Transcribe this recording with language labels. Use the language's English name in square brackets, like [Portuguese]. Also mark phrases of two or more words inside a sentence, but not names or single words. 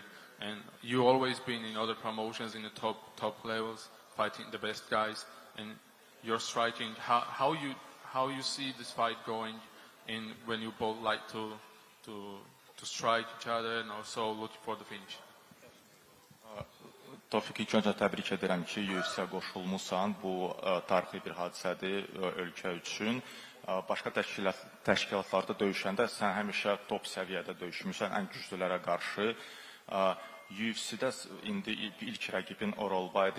[English] And you always been in other promotions in the top levels, fighting the best guys. And you're striking. How you see this fight going in when you both like to strike each other and also look for the finish? [Azerbaijani] Tofiq, ilk öncə təbrik edirəm ki, UFC-yə qoşulmusan. Bu tarixi bir hadisədir ölkə üçün. Başqa təşkilatlarda döyüşəndə sən həmişə top səviyyədə döyüşmüsən, ən güclülərə qarşı. UFC-də indi ilk rəqibin Orolbaydı.